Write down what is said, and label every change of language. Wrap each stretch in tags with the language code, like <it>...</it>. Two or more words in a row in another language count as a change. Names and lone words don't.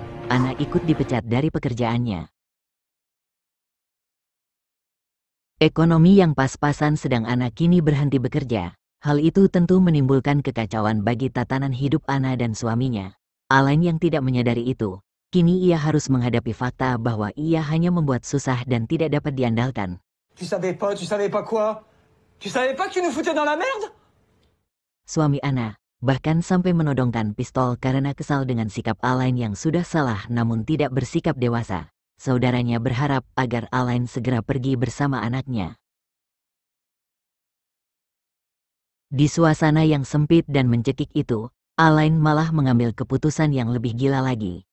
<id>Anna ikut dipecat dari pekerjaannya. Ekonomi yang pas-pasan sedang Anna kini berhenti bekerja. Hal itu tentu menimbulkan kekacauan bagi tatanan hidup Anna dan suaminya. Alain yang tidak menyadari itu, kini ia harus menghadapi fakta bahwa ia hanya membuat susah dan tidak dapat diandalkan.</id> <fr>Tu savais pas quoi? Tu savais pas que tu nous foutais dans la merde?</fr> <id>Suami Anna bahkan sampai menodongkan pistol karena kesal dengan sikap Alain yang sudah salah namun tidak bersikap dewasa. Saudaranya berharap agar Alain segera pergi bersama anaknya. Di suasana yang sempit dan mencekik itu, Alain malah mengambil keputusan yang lebih gila lagi.</id>